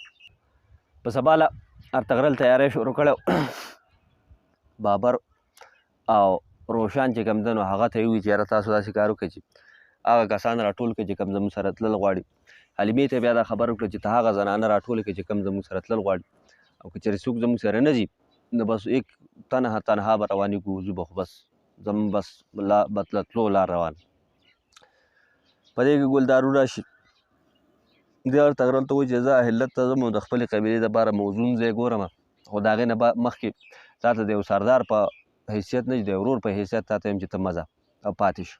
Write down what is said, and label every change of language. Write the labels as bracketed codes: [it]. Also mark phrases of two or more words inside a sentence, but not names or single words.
[ps] په سباله ارطغرل تیاری شروع کړی، بابر او روشان چې کوم دی نو هغه ته یې ووایي چې یاره تاسو داسې کار وکړئ چې هغه کسان راټول کړئ چې کوم زموږ سره تلل غواړي. حلیمې ته بیا دا خبره وکړه چې ته هغه زنانه راټولې کړئ چې کوم زموږ سره تلل غواړي، او که چېرې څوک زموږ سره نه ځي نو بس یک تنها به روانېږو، وځو به خو بس زموږ بس د تلو لار روان. په دې کې ګلدارو راشي، دې ارطغرل ته وایي چې زه علت ته ځم او د خپلې قبیلې دپاره موزون ځای ګورم، خو د هغې نه مخکې تا ته د یو سردار په حیثیت نه چې د یو ورور په حیثیت تا ته یم چې ته مه ځه او پاتې شه.